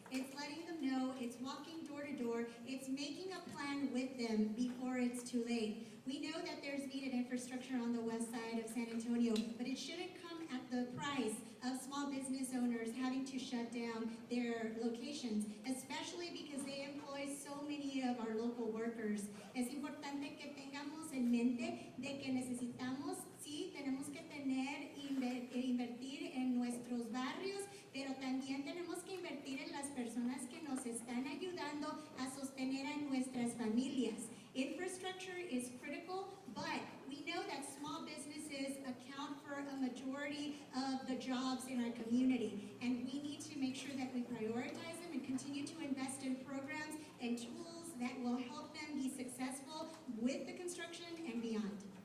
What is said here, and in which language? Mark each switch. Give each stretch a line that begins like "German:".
English: It's letting them know, it's walking door to door, it's making a plan with them before it's too late. We know that there's needed infrastructure on the west side of San Antonio, but it shouldn't come at the price of small business owners having to shut down their locations, especially because they employ so many of our local workers.
Spanish: Es importante que tengamos en mente de que necesitamos, sí, tenemos que invertir en nuestros barrios, pero también tenemos que invertir en las personas que nos están ayudando a sostener a nuestras familias.
English: Infrastructure is critical, but we know that small businesses account for a majority of the jobs in our community, and we need to make sure that we prioritize them and continue to invest in programs and tools that will help them be successful with the construction and beyond.